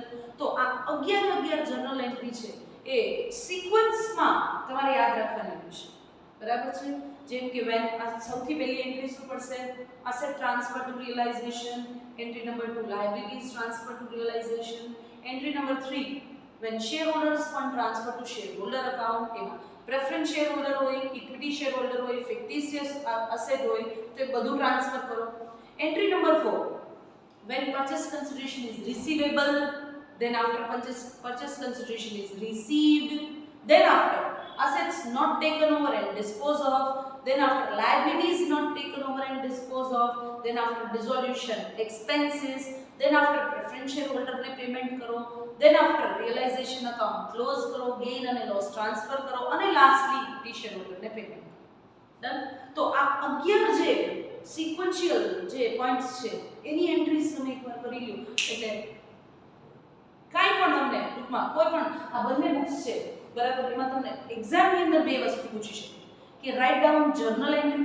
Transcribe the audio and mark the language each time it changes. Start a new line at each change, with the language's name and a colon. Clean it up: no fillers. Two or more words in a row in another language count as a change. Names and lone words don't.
Gujarati: તો આ 11
English: journal entry
Gujarati: છે એ સિક્વન્સમાં તમારે યાદ રાખવાની રહેશે, બરાબર છે. જેમ કે વેન, આ સૌથી પહેલી એન્ટ્રી શું પડશે?
English: asset transfer to realization. entry number 2 liabilities transfer to realization. entry number 3 when shareholders fund transfer to shareholder account,
Gujarati: એમાં
English: preference share holder
Gujarati: હોય,
English: equity share holder
Gujarati: હોય,
English: fictitious asset
Gujarati: હોય, તો એ બધું ટ્રાન્સફર કરો.
English: entry number 4 when purchase consideration is receivable, then after purchase consideration is received, then after assets not taken over and disposed of, then after liabilities not taken over and disposed of, then after dissolution expenses, then after preference shareholder
Gujarati: ને પેમેન્ટ કરો,
English: then after realization account close કરો, gain અને loss transfer કરો, અને lastly equity shareholder
Gujarati: ને પેમેન્ટ કરો. ડન. તો આ 11 જે સિક્વન્શિયલ જે પોઈન્ટ્સ છે એની એન્ટ્રીઝ તમે એકવાર કરી લ્યો એટલે કાઈ પણ તમને ટૂંકમાં કોઈ પણ આ બંને બુક્સ છે, બરાબર, એમાં તમને એક્ઝામની અંદર બે વસ્તુ પૂછી શકે કે
English: write down journal entry.